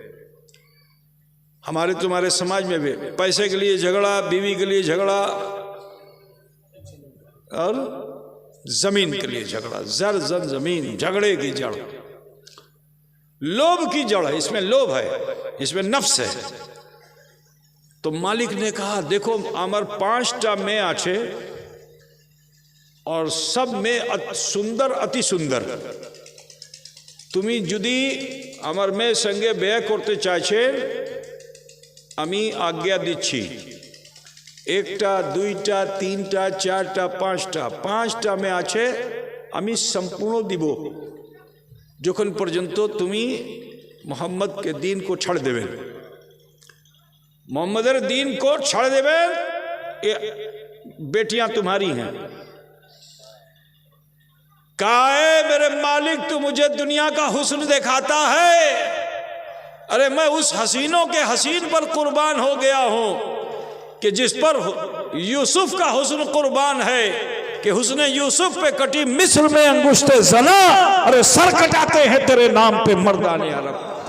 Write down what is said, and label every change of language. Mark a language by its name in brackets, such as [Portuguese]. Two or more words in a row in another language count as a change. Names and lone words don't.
[Urdu] ہمارے تمہارے سماج میں بھی پیسے کے لیے جھگڑا، بیوی کے لیے جھگڑا اور زمین کے لیے جھگڑا۔ زر زمین، جھگڑے کی جڑ لوبھ کی جڑ ہے، اس میں لوبھ ہے، اس میں نفس ہے۔ تو مالک نے کہا دیکھو [Bangla] আমার 5টা মেয়ে আছে [Urdu] اور سب میں সুন্দর [Bangla] অতি সুন্দর, তুমি যদি আমার মেয়ের সঙ্গে বিয়ে করতে চাইছে আমি আজ্ঞা দিচ্ছি, 1টা 2টা 3টা 4টা 5টা মেয়ে আছে আমি সম্পূর্ণ দিব যখন পর্যন্ত তুমি মোহাম্মদকে দিন को ছাড় দেবে, [Urdu] محمد دین کو چھوڑ دیوے، یہ بیٹیاں تمہاری ہیں. کہا میرے مالک تو مجھے دنیا کا حسن دکھاتا ہے، ارے میں اس حسینوں کے حسین پر قربان ہو گیا ہوں کہ جس پر یوسف کا حسن قربان ہے کہ حسن یوسف پہ کٹی مصر میں انگشت زناں، ارے سر کٹاتے ہیں تیرے نام پہ مردان عرب.